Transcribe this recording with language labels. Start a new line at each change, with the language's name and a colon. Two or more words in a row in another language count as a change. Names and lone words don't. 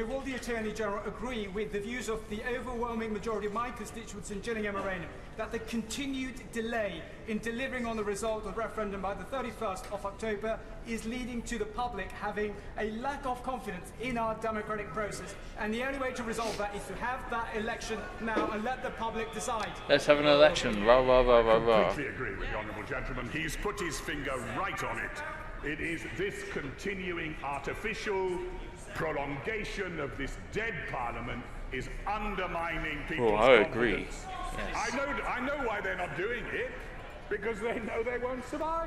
English: Will the Attorney General agree with the views of the overwhelming majority of my constituents in Gillingham Arena that the continued delay in delivering on the result of the referendum by the 31st of October is leading to the public having a lack of confidence in our democratic process, and the only way to resolve that is to have that election now and let the public decide? Let's have an election. Rah, rah, rah, rah, rah. I completely agree with the honourable gentleman. He's put his finger right on it. It is this continuing artificial prolongation of this dead parliament is undermining people's I confidence. agree. Yes. I know why they're not doing it, because they know they won't survive.